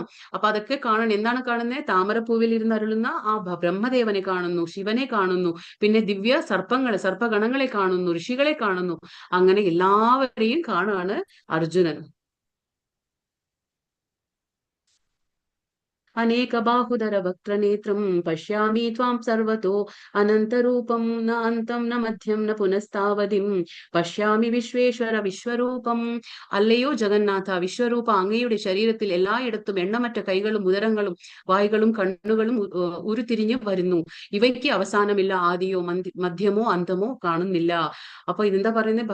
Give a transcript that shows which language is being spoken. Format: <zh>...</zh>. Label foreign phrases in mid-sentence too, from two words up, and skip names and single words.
<ml>അപ്പൊ അതൊക്കെ കാണാൻ എന്താണ് കാണുന്നത്? താമരപ്പൂവിൽ ഇരുന്നരുളുന്ന ആ ബ്രഹ്മദേവനെ കാണുന്നു, ശിവനെ കാണുന്നു, പിന്നെ ദിവ്യ സർപ്പഗണങ്ങളെ കാണുന്നു, ഋഷികളെ കാണുന്നു. അങ്ങനെ എല്ലാവരെയും കാണുകയാണ് അർജുനൻ.</ml> <sa>अनेक बाहुधर वक्त्रनेत्रं पश्यामि त्वां सर्वतो अनन्तरूपं न अन्तं न मध्यं न पुनस्तावधिं പശ്യാമി വിശ്വേശ്വര വിശ്വരൂപം.</sa> <ml>അല്ലയോ ജഗന്നാഥ വിശ്വരൂപ, അങ്ങയുടെ ശരീരത്തിൽ എല്ലായിടത്തും എണ്ണമറ്റ കൈകളും ഉദരങ്ങളും വായുകളും കണ്ണുകളും ഉരുത്തിരിഞ്ഞു വരുന്നു. ഇവയ്ക്ക് അവസാനമില്ല, ആദിയോ മധ്യമോ അന്തമോ കാണുന്നില്ല. അപ്പൊ ഇതെന്താ പറയുന്നത്?</ml>